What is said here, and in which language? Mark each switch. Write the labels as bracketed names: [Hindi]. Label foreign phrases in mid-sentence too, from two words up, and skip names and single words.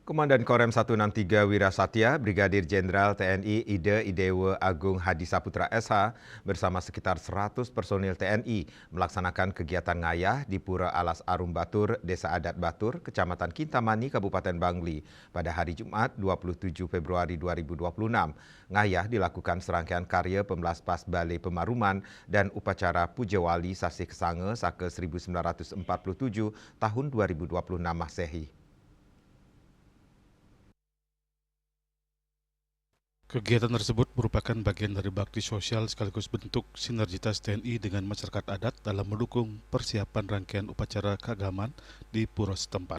[Indonesian] Komandan Korem 163 Wirasatya, Brigadir Jenderal TNI Ide Idewa Agung Hadi Saputra SH bersama sekitar 100 personil TNI melaksanakan kegiatan ngayah di Pura Alas Arum Batur, Desa Adat Batur, Kecamatan Kintamani, Kabupaten Bangli pada hari Jumat 27 Februari 2026. Ngayah dilakukan serangkaian karya Pemelaspas Balai Pemaruman dan upacara Pujawali Sasih Kesange Saka 1947 tahun 2026 Masehi. Kegiatan tersebut merupakan bagian dari bakti sosial sekaligus bentuk sinergitas TNI dengan masyarakat adat dalam mendukung persiapan rangkaian upacara keagamaan di pura setempat.